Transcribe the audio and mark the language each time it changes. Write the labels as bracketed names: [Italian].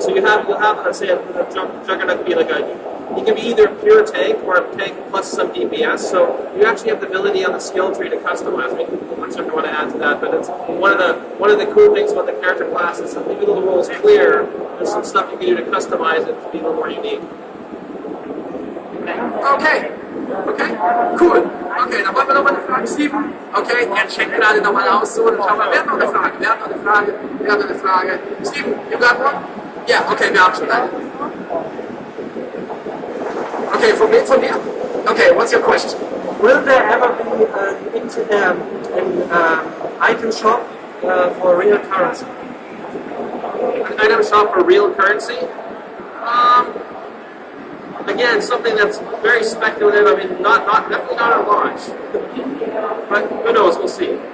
[English] So you'll have let's say a Juggernaut could be like you can be either a pure tank or a tank plus some DPS. So you actually have the ability on the skill tree to customize. I'm not sure if you want to add to that, but it's one of the cool things about the character classes. Even though the rule is clear, there's some stuff you can do to customize it to be a little more unique. Okay, cool. [German] Okay, dann wollen wir nochmal eine Frage, Steven. Okay, er checkt gerade nochmal aus, so, dann schauen wir, wer hat noch eine Frage? Steven, [English] you got one? Yeah, [German] okay, wir haben schon eine. [English] Okay, from here. Okay, what's your question? Will there ever be an item shop for real currency? An item shop for real currency? Again, something that's very speculative. I mean, definitely not at launch. But who knows? We'll see.